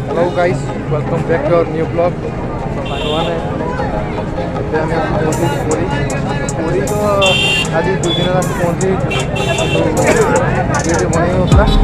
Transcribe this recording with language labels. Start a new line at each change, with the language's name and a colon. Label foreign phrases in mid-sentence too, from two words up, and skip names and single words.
English: guys, welcome back to our new vlog.
Odia: तो साଙ୍ଗମାନେ ଏବେ ଆମେ ପହଞ୍ଚି ପୁରୀ ତ ଆଜି 2 ଦିନ ଆସି ପହଞ୍ଚି ଭିଡ଼ିଓ ବନେଇ ନଥିଲା